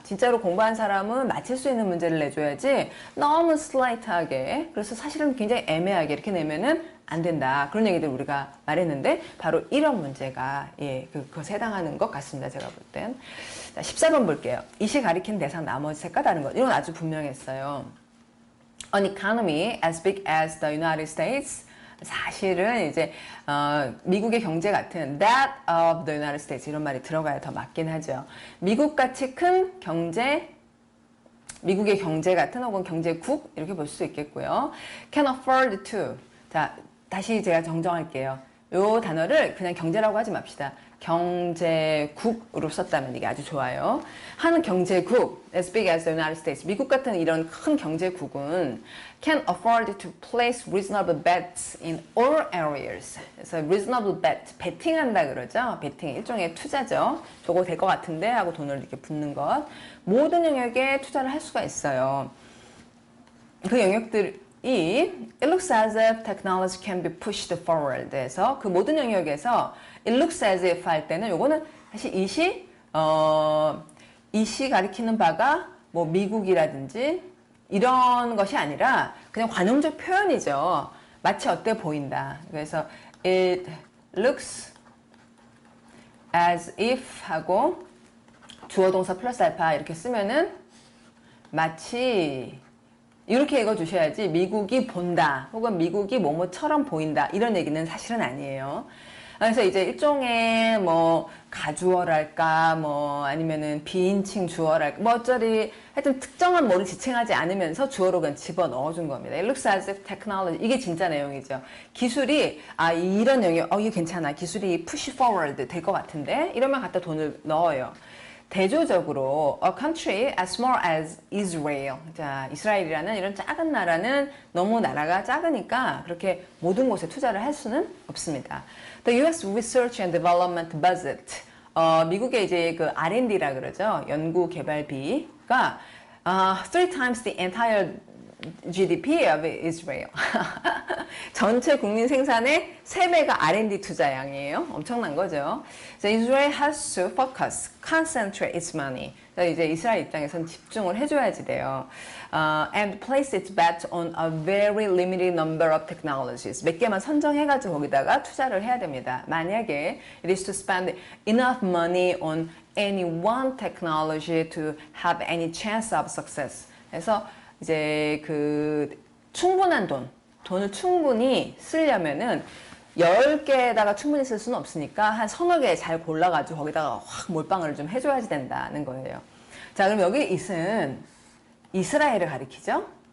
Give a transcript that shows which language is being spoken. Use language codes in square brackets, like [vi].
[ko] 진짜로 공부한 사람은 맞힐 수 있는 문제를 내줘야지 너무 슬라이트하게, 그래서 사실은 굉장히 애매하게 이렇게 내면은 안 된다. 그런 얘기들 우리가 말했는데 바로 이런 문제가 그것에 해당하는 것 같습니다. 제가 볼 땐. 자, 14번 볼게요. 이시 가리키는 대상 나머지 색과 다른 것. 이건 아주 분명했어요. [en] An economy as big as the United States. [ko] 사실은 이제 미국의 경제 같은 that of the United States 이런 말이 들어가야 더 맞긴 하죠. 미국같이 큰 경제, 미국의 경제 같은 혹은 경제국 이렇게 볼 수 있겠고요. [en] Can afford to. [ko] 자, 다시 제가 정정할게요. 요 단어를 그냥 경제라고 하지 맙시다. 경제국으로 썼다면 이게 아주 좋아요. [en] 한 경제국, as big as the United States, 미국 같은 이런 큰 경제국은 can afford to place reasonable bets in all areas. [ko] 그래서 reasonable bet, 베팅한다 그러죠. 베팅, 일종의 투자죠. 저거 될 것 같은데 하고 돈을 이렇게 붓는 것. 모든 영역에 투자를 할 수가 있어요. 그 영역들이 it looks as if technology can be pushed forward 해서 그 모든 영역에서 it looks as if 할 때는 요거는 사실 이시 가리키는 바가 뭐 미국이라든지 이런 것이 아니라 그냥 관용적 표현이죠. 마치 어때 보인다. 그래서 it looks as if 하고 주어 동사 플러스 알파 이렇게 쓰면은 마치 이렇게 읽어주셔야지 미국이 본다 혹은 미국이 뭐뭐처럼 보인다 이런 얘기는 사실은 아니에요. 그래서 이제 일종의 뭐 가주어랄까 뭐 아니면은 비인칭 주어랄까 뭐 어쩌리 하여튼 특정한 뭐를 지칭하지 않으면서 주어로 그냥 집어 넣어준 겁니다. [en] It looks as if technology 이게 진짜 내용이죠. [ko] 기술이 이런 영역 이게 괜찮아 기술이 push forward 될 것 같은데 이러면 갖다 돈을 넣어요. [en] 대조적으로 a country as small as Israel. [ko] 자, 이스라엘이라는 이런 작은 나라는 너무 나라가 작으니까 그렇게 모든 곳에 투자를 할 수는 없습니다. [en] The U.S. Research and Development Budget. [ko] 미국의 이제 그 R&D라 그러죠. [en] 연구 개발비가 3 times the entire GDP of Israel. [ko] 전체 국민 생산의 3배가 R&D 투자량이에요. 엄청난 거죠. [en] So Israel has to focus, concentrate its money. [ko] 이제 이스라엘 입장에서는 집중을 해줘야지 돼요. [en] And place its bet on a very limited number of technologies. [ko] 몇 개만 선정해가지고 거기다가 투자를 해야 됩니다. 만약에 it is to spend enough money on [en] any one technology to have any chance of success. [ko] 그래서 이제 그 충분한 돈을 충분히 쓰려면은 10개에다가 충분히 쓸 수는 없으니까 한 서너 개 잘 골라가지고 거기다가 확 몰빵을 좀 해줘야지 된다는 거예요. 자, 그럼 여기 it은 이스라엘을 가리키죠.